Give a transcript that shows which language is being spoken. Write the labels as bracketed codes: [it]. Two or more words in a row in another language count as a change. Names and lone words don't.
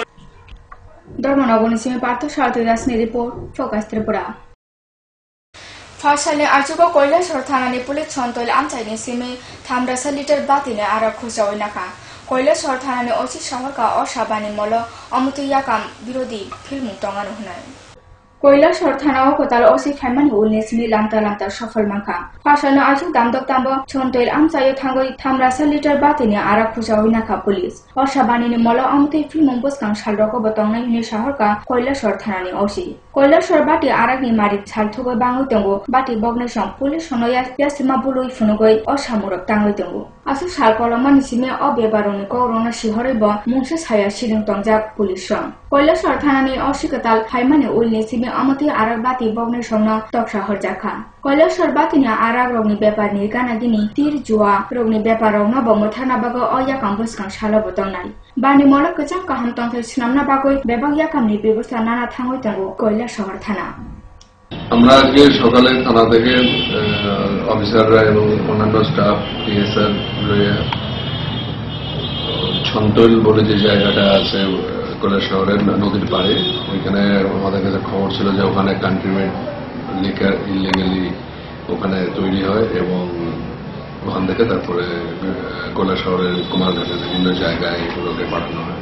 [trp] ধর্মনগর নিসিমে পার্থ সারথী দাসনি রিপোর্ট, ফোকাস ত্রিপুরা। फासाले आजुको কৈলাসর থানানি পুলিশ ছন্তল আমচাইনি সিমে 300 লিটার বাতিনে আরা খুজাওই নাকা কৈলাসর থানানি ওসি শহরকা অসাবানি মল অমুতুয়াকাম বিরোধী ফিল্ম টঙ্গানো হনায় কৈলাসর থানা কোতাল ওসি ফাইমানি উলনেসমি লামতা লামতা সফল মাখা ফাসানো আজু দামদক দামব ছন্তল আমচাইও থাঙ্গই 300 লিটার বাতিনে আরা খুজাওই নাকা পুলিশ অসাবানিনি মল অমুতুই ফিল্ম বসকাং সালরক বতংনাই নি শহরকা কৈলাসর থানানি ওসি কৈলাসর বাটি আরাগনি মারিক ছালথুগৈ বাঙৈ দঙ্গো বাটি বগ্নেসম পুলিশ সনয়া ইয়াসিমা বুলুই ফুনুগৈ অসামরক টাঙ্গৈ দঙ্গো আসু সালকলমা নিসিমে অবেবারনি করোনা শিহরৈব মুংসে ছায়া সিরিং টংজাক পুলিশ সং কৈলাসর থানানি অসিকতাল ফাইমানি উলনেসিমে আমতি আরাগ বাটি বগ্নেসম তকসা হরজাখা কৈলাসর বাতিনি আরাগ রগনি ব্যাপারনি গানাগিনি তীর জুয়া রগনি ব্যাপার রগনা বমথানা বাগো অয়াকাম বসকাং সালো বতংনাই বানি মলক কচাং কাহাম তংথৈ সিনামনা বাগৈ বেবাগ ইয়াকামনি ব্যবস্থা নানা থাঙ্গৈ তাঙ্গো কৈলাসহর থানা। [bn] আমরা আজকে সকালে থানা থেকে অফিসাররা এবং অন্যান্য স্টাফ টিএসআর ছন্তল বলে যে জায়গাটা আছে কৈলাস শহরের নদীর পাড়ে, ওইখানে আমাদের কাছে খবর ছিল যে ওখানে [en] country-made liquor illegally [bn] ওখানে তৈরি হয় এবং ওখান থেকে তারপরে কৈলাস শহরের কুমারঘাটের বিভিন্ন জায়গায় এগুলোকে পাঠানো হয়।